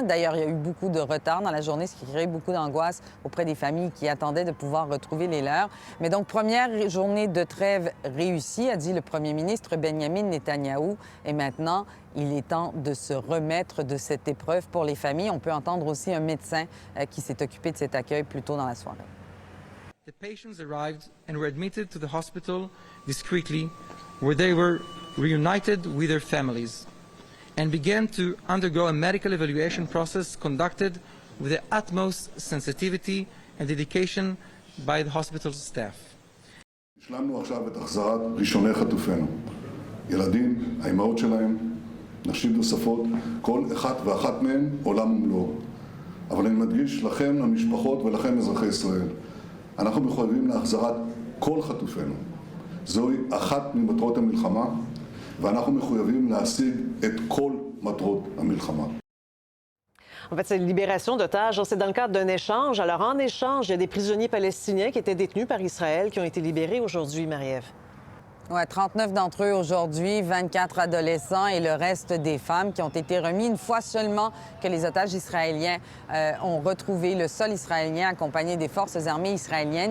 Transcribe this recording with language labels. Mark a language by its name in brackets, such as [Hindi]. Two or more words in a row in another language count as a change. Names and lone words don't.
[French] D'ailleurs, il y a eu beaucoup de retard dans la journée, ce qui crée beaucoup d'angoisse auprès des familles qui attendaient de pouvoir retrouver les leurs. Mais donc, première journée de trêve réussie, a dit le premier ministre Benjamin Netanyahou. Et maintenant, il est temps de se remettre de cette épreuve pour les familles. On peut entendre aussi un médecin qui s'est occupé de cet accueil plus tôt dans la soirée. [English] The patients arrived and were admitted to the hospital discreetly, where they were reunited with their families and began to undergo a medical evaluation process conducted with the utmost sensitivity and dedication by the hospital staff. [Hebrew] השלמנו עכשיו את החזרת ראשוני חטופינו. ילדים, האימהות שלהם, נשים נוספות, כל אחת ואחת מהן עולם ומלואו. אבל אני מדגיש לכם, למשפחות ולכם אזרחי ישראל, אנחנו מחויבים להחזרת כל חטופינו. זוהי אחת ממטרות המלחמה, ואנחנו מחויבים להשיג את כל מטרות המלחמה. [French] En fait, c'est une libération d'otages. C'est dans le cadre d'un échange. Alors, en échange, il y a des prisonniers palestiniens qui étaient détenus par Israël qui ont été libérés aujourd'hui, Marie-Ève. Oui, 39 d'entre eux aujourd'hui, 24 adolescents et le reste des femmes qui ont été remis une fois seulement que les otages israéliens ont retrouvé le sol israélien accompagnés des forces armées israéliennes.